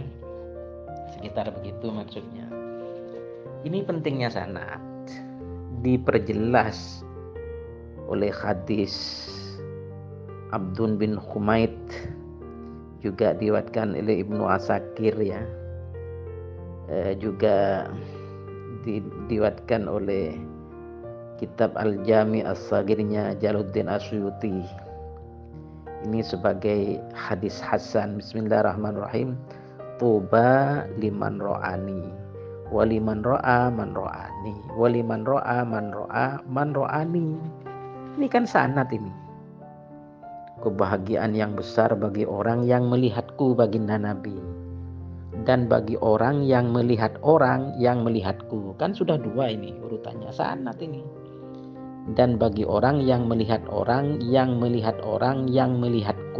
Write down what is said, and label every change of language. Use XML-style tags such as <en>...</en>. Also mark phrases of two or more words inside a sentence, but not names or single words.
<id>Sekitar begitu maksudnya. Ini pentingnya sanad, diperjelas oleh hadis Abdun bin Humaid, juga diriwayatkan oleh Ibnu Asakir ya, juga diriwayatkan oleh kitab Al-Jami As-Sagirnya Jalaluddin Asyuti. Ini sebagai hadis hasan. Bismillahirrahmanirrahim.</id> <ar>طوبى لمن رآني، ولمن رأى من رآني، ولمن رأى من رأى من رآني.</ar> <id>Ini kan sanad ini. Kebahagiaan yang besar bagi orang yang melihatku, baginda Nabi, dan bagi orang yang melihat orang yang melihatku. Kan sudah dua ini urutannya, sanad ini. Dan bagi orang yang melihat orang yang melihat orang yang melihatku.</id>